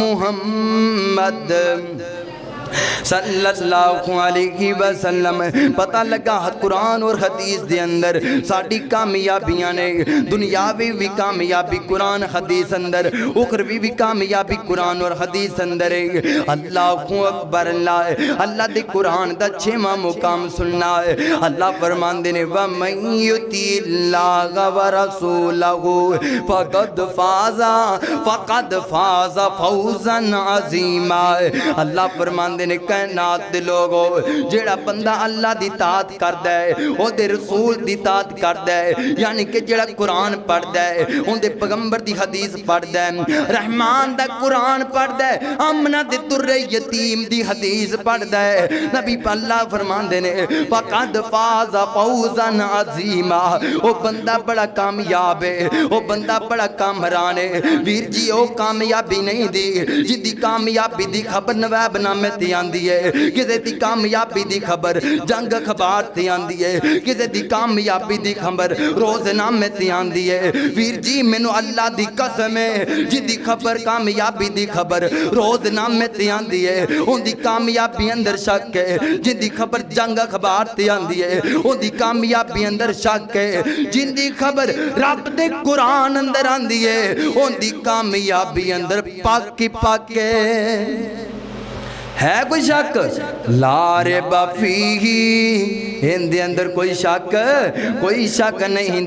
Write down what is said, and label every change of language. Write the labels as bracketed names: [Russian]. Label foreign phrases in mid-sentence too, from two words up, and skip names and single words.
[Punjabi] محمد [Arabic] صلی اللہ علیہ وسلم [Punjabi] پتہ لگا قرآن اور حدیث دے اندر ساڑی کامیابیاں نے دنیاوی بھی کامیابی قرآن حدیث اندر اخروی بھی کامیابی قرآن اور حدیث اندر [Arabic] اللہ اکبر [Punjabi] اللہ اللہ دے قرآن دا چھواں مقام سننا ہے اللہ فرمان دینے [Arabic] وَمَن يُطِعِ اللَّهَ وَرَسُولَهُ فَقَدْ فَازَ فَوْزًا عَظِيمًا [Punjabi] اللہ فرمان نے کائنات دے لوگو جیڑا بندہ اللہ دی اطاعت کردا ہے او دے رسول دی اطاعت کردا ہے یعنی کہ جیڑا قرآن پڑھدا ہے اون دے پیغمبر دی حدیث پڑھدا ہے رحمان دا قرآن پڑھدا ہے آمنہ دے در یتیم دی حدیث پڑھدا ہے نبی اللہ فرماندے نے [Arabic] فقد فاز فوزا عظیما [Punjabi] او بندہ بڑا کامیاب ہے او بندہ بڑا کامران ہے ویر جی او کامیابی نہیں دی جدی کامیابی دی خبر نواب نامے تے آندی ہے کسے دی کامیابی دی خبر جنگ خبار تے آندی ہے کسے دی کامیابی دی خبر روز نامے تے آندی ہے ویر جی مینو اللہ دی قسم ہے جدی خبر کامیابی دی خبر روز نامے تے آندی ہے ان دی کامیابی اندر شک ہے جن دی خبر جنگ خبار تے آندی ہے ان دی کامیابی اندر شک ہے جن دی خبر رب دے قرآن اندر آندی ہے ان دی کامیابی اندر پاکی پاکے ہے کوئی شک [Arabic] لا ریب فیہ [Punjabi] ان دے اندر کوئی شک نہیں